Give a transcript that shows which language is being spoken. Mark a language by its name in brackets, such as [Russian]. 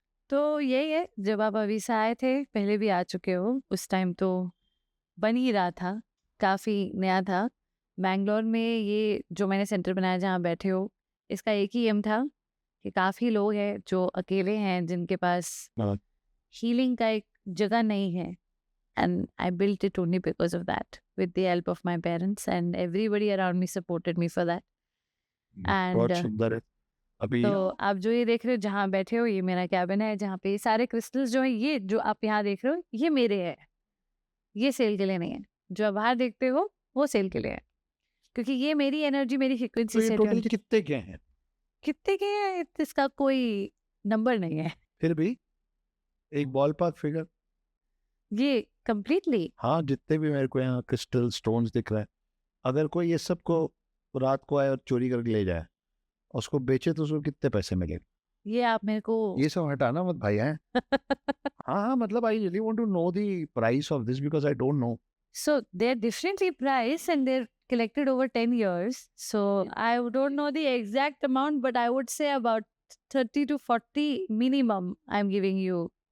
[Hindi] तो यही है, जब आप अभी से आए थे, पहले भी आ चुके हो, उस टाइम तो बन ही रहा था, काफ़ी नया था। बैंगलोर में ये जो मैंने सेंटर बनाया जहाँ बैठे हो, इसका एक ही एम था कि काफ़ी लोग हैं जो अकेले हैं, जिनके पास हाँ। हीलिंग का एक जगह नहीं है। [English] And I built it only because of that, with the help of my parents, and everybody around me supported me for that. And [Hindi] बहुत सुंदर है। अभी तो आप जो ये देख रहे हो जहाँ बैठे हो, ये मेरा कैबिन है, जहाँ पे ये सारे क्रिस्टल्स जो है, ये जो आप यहाँ देख रहे हो, ये मेरे है, ये सेल के लिए नहीं है। जो आप बाहर देखते हो वो सेल के लिए है, क्योंकि ये मेरी एनर्जी, मेरी तो फ्रिक्वेंसी ये से टोटल कितने के हैं? कितने के हैं इसका कोई नंबर नहीं है। फिर भी एक बॉल पार्क फिगर। ये कंप्लीटली हाँ, जितने भी मेरे को यहाँ क्रिस्टल स्टोन्स दिख रहे हैं, अगर कोई ये सब को रात को आए और चोरी करके ले जाए, उसको बेचे, तो उसको कितने पैसे मिलेंगे? ये आप मेरे को ये सब हटाना मत भाई हैं। हाँ हाँ, मतलब [English] I really want to know the price of this because I don't know. So they're differently priced and they're collected over 10 years. So I don't know the exact amount, but I would say about 30 to 40 minimum I'm giving you